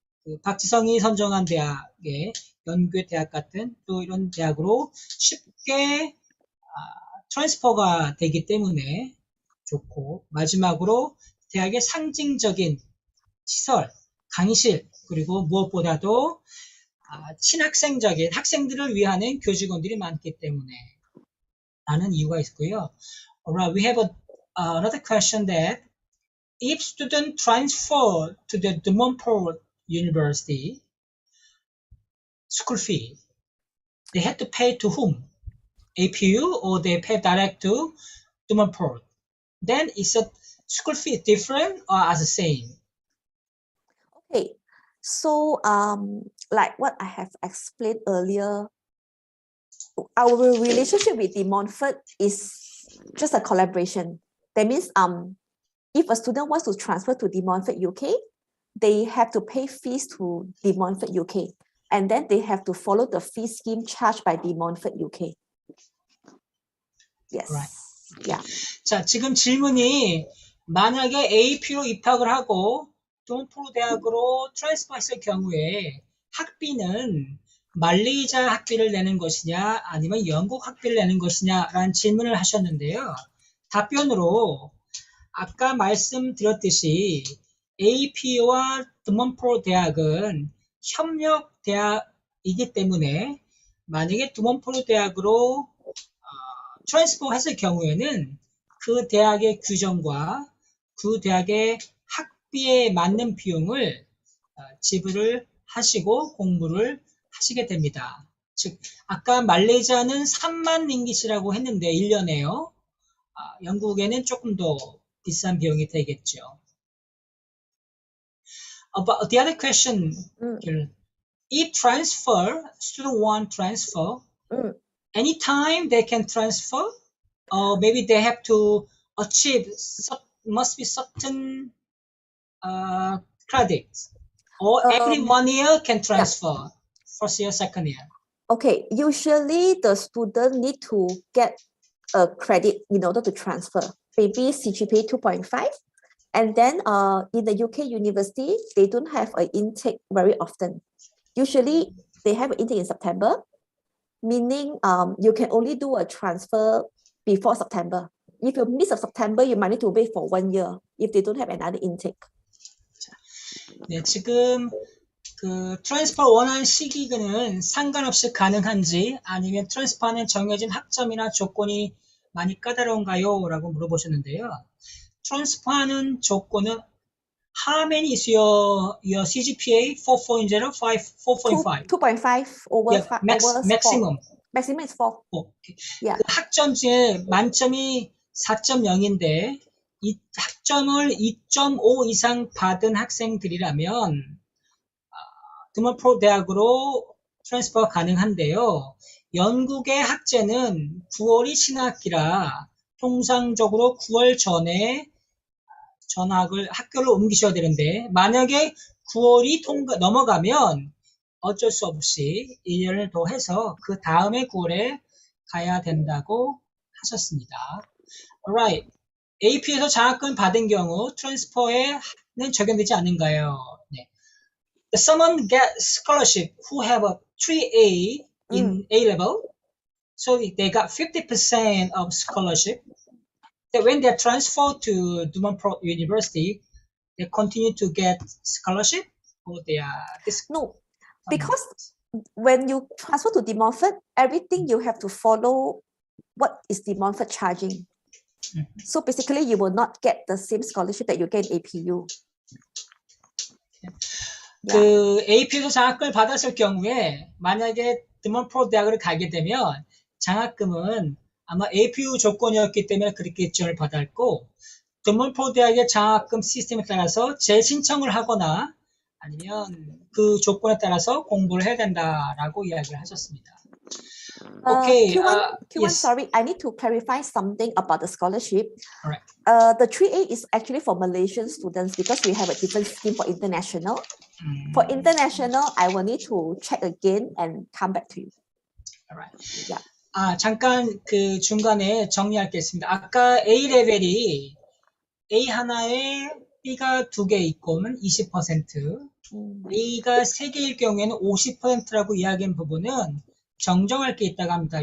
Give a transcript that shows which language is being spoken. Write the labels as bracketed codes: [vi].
[ko] 그 박지성이 선정한 대학의 연구의 대학 같은 또 이런 대학으로 쉽게 트랜스퍼가 되기 때문에 좋고, 마지막으로 대학의 상징적인 시설, 강의실, 그리고 무엇보다도 친학생적인 학생들을 위하는 교직원들이 많기 때문에 라는 이유가 있고요. [en] Alright, we have another question that if students transfer to the Dumonport University school fee, they have to pay to whom? APU or they pay direct to Dumonport? Then is the school fee different or as the same? Okay, so like what I have explained earlier, our relationship with De Montfort is just a collaboration. That means if a student wants to transfer to De Montfort UK, they have to pay fees to De Montfort UK, and then they have to follow the fee scheme charged by De Montfort UK. Yes. Right. Yeah. [ko] 자, 지금 질문이 만약에 AP로 입학을 하고 두몬포르 대학으로 트랜스퍼 했을 경우에 학비는 말레이시아 학비를 내는 것이냐 아니면 영국 학비를 내는 것이냐라는 질문을 하셨는데요. 답변으로 아까 말씀드렸듯이 AP와 두몬포르 대학은 협력 대학이기 때문에 만약에 두몬포르 대학으로 트랜스퍼 했을 경우에는 그 대학의 규정과 그 대학의 학비에 맞는 비용을 지불을 하시고 공부를 하시게 됩니다. 즉 아까 말레이시아는 3만 링깃이라고 했는데 1년에요. 영국에는 조금 더 비싼 비용이 되겠죠. [en] About the other question, if transfer, student want transfer, anytime they can transfer, or maybe they have to achieve, must be certain credits, or every 1 year can transfer, first year, second year. Okay, usually the student need to get a credit in order to transfer, maybe CGPA 2.5. And then in the UK university, they don't have an intake very often. Usually they have an intake in September, meaning you can only do a transfer before September. If you miss September, you might need to wait for 1 year if they don't have another intake. [ko] 네, 지금 그 트랜스퍼 원하는 시기는 상관없이 가능한지 아니면 트랜스퍼는 정해진 학점이나 조건이 많이 까다로운가요? 라고 물어보셨는데요. 트랜스퍼하는 조건은 [en] how many is your CGPA? 4.0, 4.5? 2.5 over, yeah, 5 maximum. 4. Maximum is 4. Okay. Yeah. [ko] 그 학점 중에 만점이 4.0인데 이 학점을 2.5 이상 받은 학생들이라면 두몬포르 대학으로 트랜스퍼가 가능한데요. 영국의 학제는 9월이 신학기라 통상적으로 9월 전에 학교를 옮기셔야 되는데 만약에 9월이 넘어가면 어쩔 수 없이 1년을 더 해서 그 다음에 9월에 가야 된다고 하셨습니다. [en] Alright. [ko] AP에서 장학금 받은 경우 트랜스퍼에는 적용되지 않는가요? 네. [en] Someone get scholarship who have a 3A in A level, so they got 50% of scholarship. That when they transfer to Dumonport University, they continue to get scholarship, or they are no, because when you transfer to De Montfort, everything you have to follow what is De Montfort charging. So basically, you will not get the same scholarship that you get in APU. [ko] 그 AP에서 장학금을 받았을 경우에 만약에 두몬포르 대학을 가게 되면 장학금은 아마 APU 조건이었기 때문에 그렇게 지원을 받았고 두몬포르 대학의 장학금 시스템에 따라서 재신청을 하거나 아니면 그 조건에 따라서 공부를 해야 된다라고 이야기를 하셨습니다. [en] Okay. Q1, yes. Sorry, I need to clarify something about the scholarship. All right. The 3A is actually for Malaysian students because we have a different scheme for international. For international, I will need to check again and come back to you. All right. Yeah. [ko] 잠깐 그 중간에 정리할 게 있습니다. 아까 A 레벨이 A 하나에 B가 2개 있고는 20%, A가 3개일 경우에는 50%라고 이야기한 부분은 정정할 게 있다고 합니다.